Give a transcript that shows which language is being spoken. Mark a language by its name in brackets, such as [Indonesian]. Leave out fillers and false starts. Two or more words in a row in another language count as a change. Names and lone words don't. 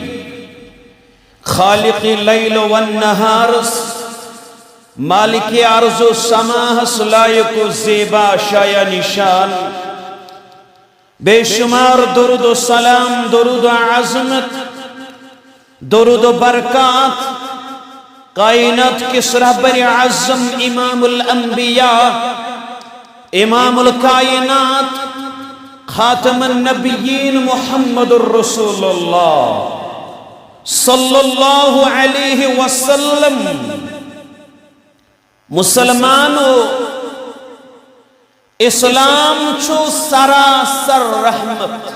[Kashmiri] خالق لیل و النہارس مالک عرض و سماحس لائق و زیبا شایع نشان بے شمار درود و سلام درود و عظمت درود و برکات کائنات کس رہبر اعظم امام الانبیاء امام الکائنات خاتم النبیین محمد الرسول اللہ [Arabic] صلی اللہ علیہ وسلم [Kashmiri] مسلمانو اسلام چھو سراسر رحمت